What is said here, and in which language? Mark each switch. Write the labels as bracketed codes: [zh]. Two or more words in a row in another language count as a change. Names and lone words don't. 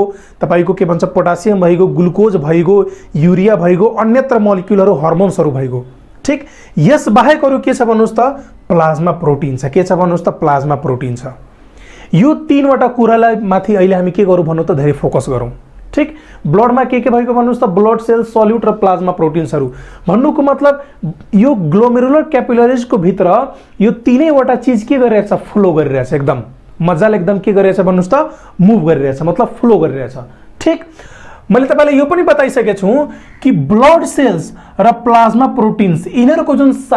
[ne] तपाईको के भन्छ पोटासियम भइगयो ग्लुकोज भइगयो युरिया भइगयो अन्यत्र मोलिक्युलहरु हार्मोन्सहरु भइगयो ठीक यस बाहेक अरु के छ भन्नुस् त [en] plasma protein [ne] छ के छ भन्नुस् त [en] plasma protein [ne] छ यो तीनवटा कुरालाई माथि अहिले हामी के गरौँ भन्नु त धेरै फोकस गरौँ ठीक ब्लड में के भएको भन्नुस् त [en] blood cell solute [ne] र [en] plasma proteins [ne] भन्नुको मतलब यो [en] glomerular capillaries [ne] को भित्र यो तीनैवटा चीज के गरिरहेछ फ्लो गरिरहेछ एकदम मजाले एकदम के गरिरहेछ भन्नुस् त मुभ गरिरहेछ मतलब फ्लो गरिरहेछ ठीक मैले तपाईलाई यो पनि बताइसके छु कि [en] blood cells [ne] र [en] plasma proteins [ne] इनहरुको जुन